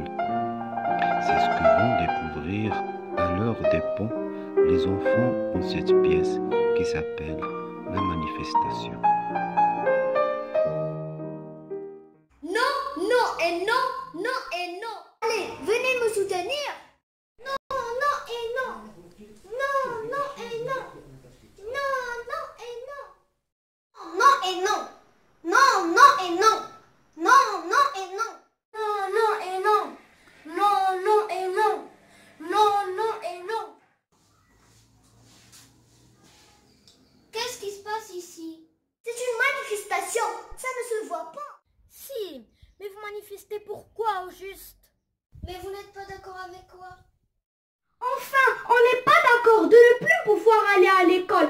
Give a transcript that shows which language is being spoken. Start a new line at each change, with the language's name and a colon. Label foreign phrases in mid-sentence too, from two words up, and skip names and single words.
French: C'est ce que vont découvrir à l'heure des ponts les enfants dans cette pièce qui s'appelle La Manifestation. Non, non et non, non et non. Allez, venez me soutenir. Non, non et non. Non, non et non. Non, non et non. Non et non. Non, non et non. Non, non et non. Non, non et non. Non, non et non. Non, non et non. Qu'est-ce qui se passe ici? C'est une manifestation. Ça ne se voit pas. Si, mais vous manifestez pourquoi au juste? Mais vous n'êtes pas d'accord avec quoi? Enfin, on n'est pas d'accord de ne plus pouvoir aller à l'école.